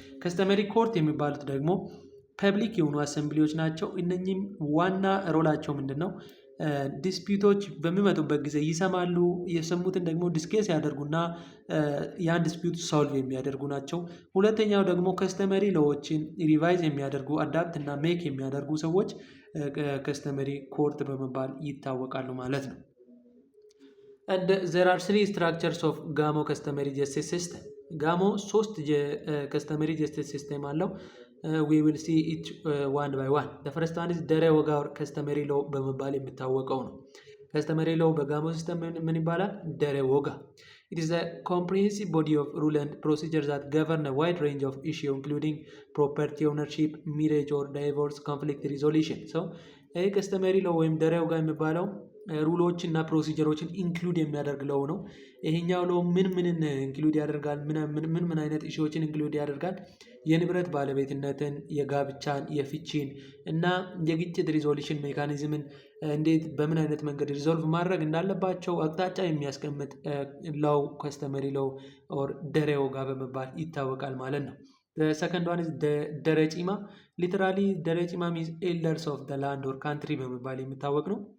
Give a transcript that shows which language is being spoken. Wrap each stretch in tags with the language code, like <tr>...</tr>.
<am>customary court የሚባሉት ደግሞ ፐብሊክ የሆኑ አሰምብሊዎች ናቸው። እነኚህም ዋና ሮላቸው ምንድነው? ዲስፒዩቶች በሚመጡበት ጊዜ ይሰማሉ። የሰሙትን ደግሞ ዲስኬስ ያደርጉና ያን ዲስፒዩት ሶልቭ የሚያደርጉ ናቸው። ሁለተኛው ደግሞ ከስተመሪ ሎዎችን ሪቫይዝ የሚያደርጉ አዳፕት እና ሜክ የሚያደርጉ ሰዎች ከስተመሪ ኮርት በመባል ይታወቃሉ ማለት ነው።</am> <en>And there are three structures of GAMO customary justice system.</en> <am>GAMO ሶስት customary justice system አለው።</am> <en>We will see each one by one. The first one is</en> <am>ደረ ወጋ or customary law በመባል የሚታወቀው ነው። customary law በጋሞ ሲስተም ምን ይባላል? ደረ ወጋ.</am> <en>It is a comprehensive body of rule and procedures that govern a wide range of issues including property ownership, marriage or divorce, conflict resolution.</en> <am>So ይሄ customary law ወይም ደረ ወጋ የሚባለው ሩሎችን እና ፕሮሲጀሮችን ኢንክሉድ የሚያደርግ ለው ነው። ይሄኛው ለው ምንን ኢንክሉድ ያደርጋል? ምን አይነት ኢሹዎችን ኢንክሉድ ያደርጋል? የንብረት ባለቤትነትን፣ የጋብቻን፣ የፍቺን እና የግጭት ሪዞሉሽን ሜካኒዝምን እንዴት በምን አይነት መንገድ ሪዞልቭ ማድረግ እንዳለባቸው አቅጣጫ የሚያስቀምጥ ለው ከስተመሪ ለው ኦር ደረ ወጋ በመባል ይታወቃል ማለት ነው።</am> <en>ሰከንድ ዋን ደረ ጪማ ሊተራሊ ደረ ጪማ ሚንስ ኤልደርስ ኦፍ ዘ ላንድ ኦር ካንትሪ</en> <am>በመባል የሚታወቅ ነው።</am>